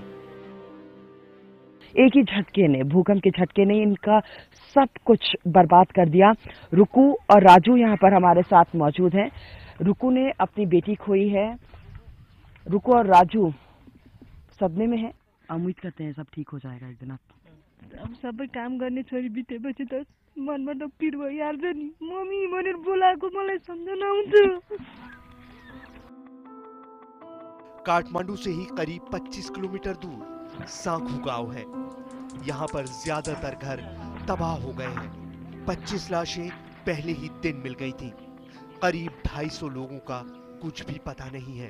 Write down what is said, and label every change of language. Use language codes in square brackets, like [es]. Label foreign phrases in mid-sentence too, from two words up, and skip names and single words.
[hi] एक ही झटके ने, भूकंप के झटके ने इनका सब कुछ बर्बाद कर दिया। रुकू और राजू यहाँ पर हमारे साथ मौजूद हैं। रुकू ने अपनी बेटी खोई है। रुकू और राजू सदमे में है। उम्मीद करते हैं सब ठीक हो जाएगा एक दिन। [ne] अब सबै काम गर्ने छोरी बितेपछि त मनमा त पिर भइहाल्छ नि। मम्मी भनेर बोलाएको मलाई सम्झना आउँछ। [hi] काठमांडू से ही करीब 25 किलोमीटर दूर सांखू गांव है। यहाँ पर ज्यादातर घर तबाह हो गए हैं। 25 लाशें पहले ही दिन मिल गई थीं। करीब 250 लोगों का कुछ भी पता नहीं है।